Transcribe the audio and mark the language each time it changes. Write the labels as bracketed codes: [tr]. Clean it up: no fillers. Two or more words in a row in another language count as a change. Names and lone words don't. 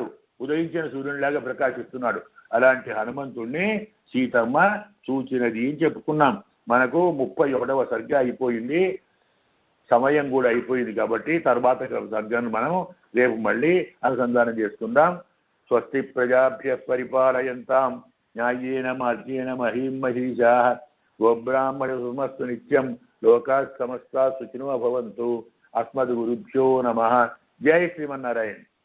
[te] ఉదయించిన సూర్యునిలాగా ప్రకాశిస్తున్నాడు. అలాంటి హనుమంతుణ్ణి సీతమ్మ చూచినది అని చెప్పుకున్నాం. మనకు 31వ సర్గ అయిపోయింది, సమయం కూడా అయిపోయింది కాబట్టి తర్వాత సర్గను మనం రేపు మళ్ళీ అనుసంధానం చేసుకుందాం. [sa] స్వస్తి ప్రజాభ్య పరిపాలయంతాం న్యాయేన మార్గేణ మహీం మహీషాః గోబ్రాహ్మణోऽస్తు నిత్యం లోకాః సమస్తాః సుఖినో భవంతు. అస్మద్గురుభ్యో నమః. జై శ్రీమన్నారాయణ.